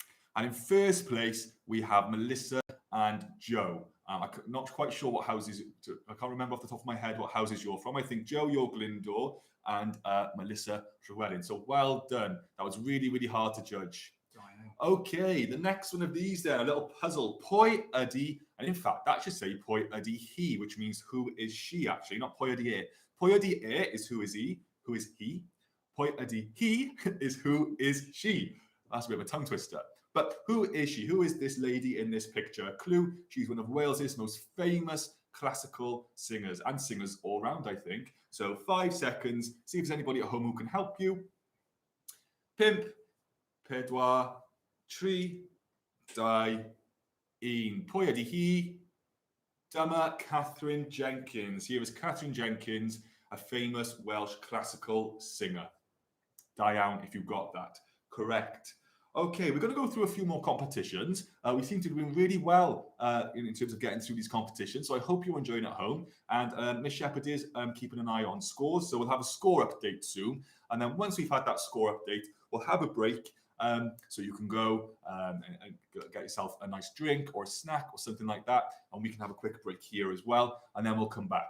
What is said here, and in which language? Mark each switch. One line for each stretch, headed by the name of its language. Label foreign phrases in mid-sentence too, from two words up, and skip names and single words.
English: And in first place, we have Melissa and Joe. I'm not quite sure what houses, I can't remember off the top of my head what houses you're from. I think Joe, you're Glyndŵr, and Melissa, Llywelyn. So well done. That was really, really hard to judge. Okay, the next one of these then, a little puzzle.
Welsh: Pwy ydi,
English: and in fact, that should say
Welsh: pwy ydi hi,
English: which means who is she actually, not
Welsh: pwy ydi e. Pwy ydi e
English: is who is he, who is he.
Welsh: Pwy ydi hi
English: is who is she. That's a bit of a tongue twister. But who is she? Who is this lady in this picture? A clue, she's one of Wales's most famous classical singers, and singers all round, I think. So 5 seconds, see if there's anybody at home who can help you. 5, 4, 3, 2, 1.
Welsh: Pwy ydi hi? Dyma Catherine Jenkins.
English: Here is Catherine Jenkins, a famous Welsh classical singer.
Welsh: Da iawn
English: if you got that. Correct. Okay, we're going to go through a few more competitions. We seem to be doing really well in terms of getting through these competitions, so I hope you're enjoying at home. And Miss Shepherd is keeping an eye on scores, so we'll have a score update soon. And then once we've had that score update, we'll have a break so you can go and get yourself a nice drink or a snack or something like that, and we can have a quick break here as well, and then we'll come back.